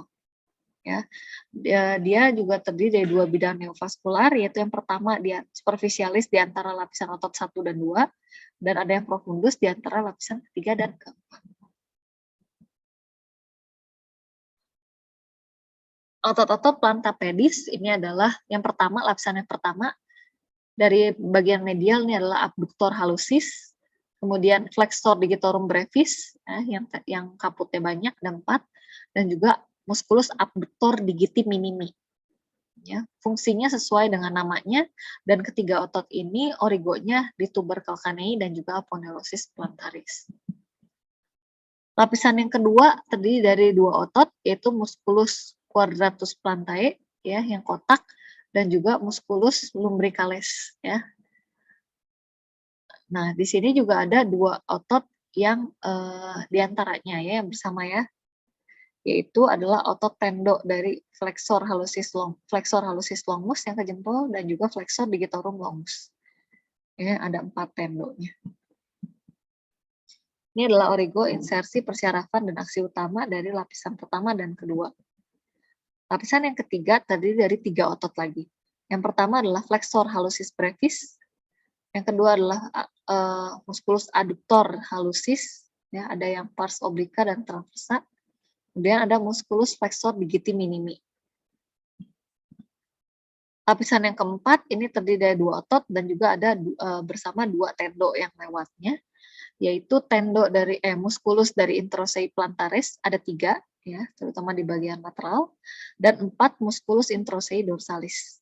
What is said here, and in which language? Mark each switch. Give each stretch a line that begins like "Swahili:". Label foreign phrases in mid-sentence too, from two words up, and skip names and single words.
Indonesian: Ya, dia juga terdiri dari 2 bidang neovaskular, yaitu yang pertama dia superficialis di antara lapisan otot 1 dan 2, dan ada yang profundus di antara lapisan ketiga dan keempat. Otot-otot
Latin: planta pedis
Indonesian: ini adalah yang pertama, lapisan yang pertama dari bagian medial ini adalah
Latin: abductor hallucis,
Indonesian: kemudian
Latin: flexor digitorum brevis
Indonesian: yang kaputnya banyak ada 4, dan juga
Latin: musculus abductor digiti minimi.
Indonesian: Ya, fungsinya sesuai dengan namanya, dan ketiga otot ini origonya di
Latin: tuber calcanei
Indonesian: dan juga
Latin: aponeurosis plantaris.
Indonesian: Lapisan yang kedua terdiri dari dua otot, yaitu
Latin: musculus quadratus plantae
Indonesian: ya yang kotak dan juga
Latin: musculus lumbricalis
Indonesian: ya. Nah, di sini juga ada dua otot yang diantaranya ya yang bersama ya, yaitu adalah otot tendo dari
Latin: flexor hallucis longus
Indonesian: yang ke jempol dan juga
Latin: flexor digitorum longus.
Indonesian: Ya, ada 4 tendonya. Ini adalah origo, insersi, persyarafan, dan aksi utama dari lapisan pertama dan kedua. Lapisan yang ketiga terdiri dari 3 otot lagi. Yang pertama adalah
Latin: flexor hallucis brevis.
Indonesian: Yang kedua adalah
Latin: musculus adductor hallucis.
Indonesian: Ya, ada yang
Latin: pars obliqua
Indonesian: dan transversa. Kemudian ada
Latin: musculus flexor digiti minimi.
Indonesian: Lapisan yang keempat ini terdiri dari 2 otot dan juga ada bersama 2 tendo yang lewatnya, yaitu tendo dari musculus dari
Latin: introsei plantaris
Indonesian: ada 3 ya, terutama di bagian lateral, dan 4
Latin: musculus introsei dorsalis.